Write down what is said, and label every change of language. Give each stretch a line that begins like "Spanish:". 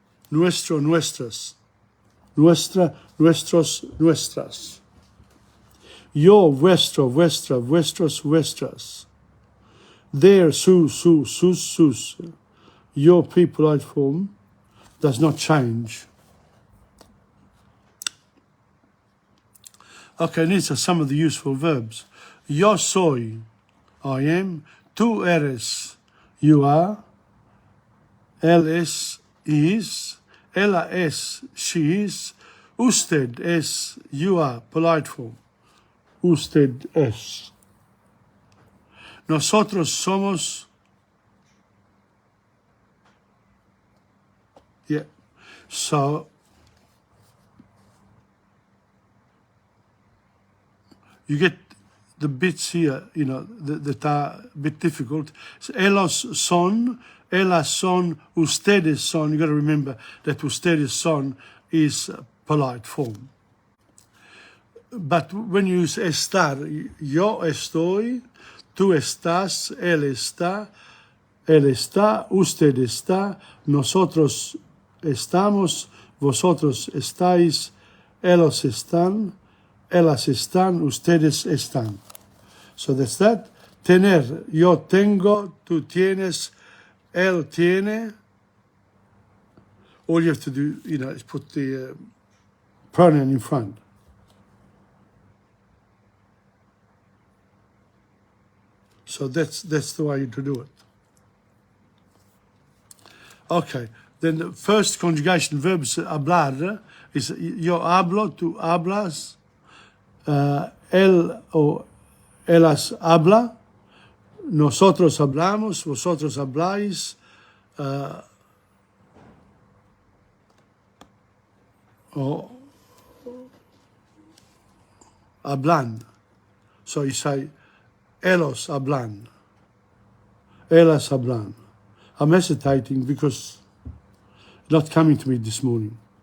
Spanish: nuestro, nuestras, nuestra, nuestros, nuestras. Yo, vuestro, vuestra, vuestros, vuestras. Their, su, sus, sus.
English: Your pre-polite form does not change. Okay, these are some of the useful verbs.
Spanish: Yo soy,
English: I am.
Spanish: Tú eres,
English: you are.
Spanish: Él es,
English: he is.
Spanish: Ella es,
English: she is.
Spanish: Usted es,
English: you are, polite form. Usted es.
Spanish: Nosotros somos.
English: Yeah. So, you get the bits here, you know, that are a bit difficult.
Spanish: So, ellos son, ellas son, ustedes son.
English: You got to remember that
Spanish: ustedes son
English: is a polite form. But when you use
Spanish: estar, yo estoy, tú estás, él está, usted está, nosotros estamos, vosotros estáis, ellos están, ellas están, ustedes están.
English: So that's that.
Spanish: Tener, yo tengo, tú tienes, él tiene.
English: All you have to do, you know, is put the pronoun in front. So that's the way to do it. Okay, then the first conjugation verbs,
Spanish: hablar, is yo hablo, tú hablas, él o ellas habla, nosotros hablamos, vosotros habláis, o hablan.
English: So you say,
Spanish: ellos hablan, ellas hablan.
English: I'm hesitating because it's not coming to me this morning.